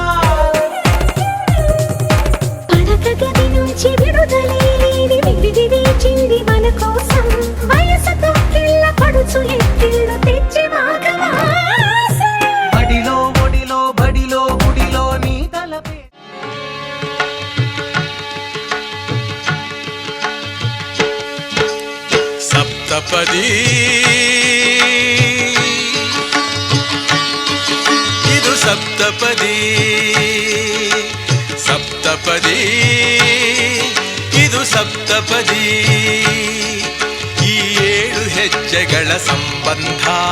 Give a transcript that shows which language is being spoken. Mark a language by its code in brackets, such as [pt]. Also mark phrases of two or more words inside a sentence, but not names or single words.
[te] పడక గది నుంచి విడుదలేని విడిది వేచింది మన కోసం వయసుతో కిల్ల పడుచు ఎత్తిళ్ళు తెచ్చి మాఘమాసం బడిలో ఒడిలో బడిలో గుడిలో నీ తలపే [kn] సప్తపది ಇದು ಸಪ್ತಪದಿ ಸಪ್ತಪದಿ ಇದು ಸಪ್ತಪದಿ ಈ 7 ಹೆಜ್ಜೆಗಳ ಸಂಬಂಧ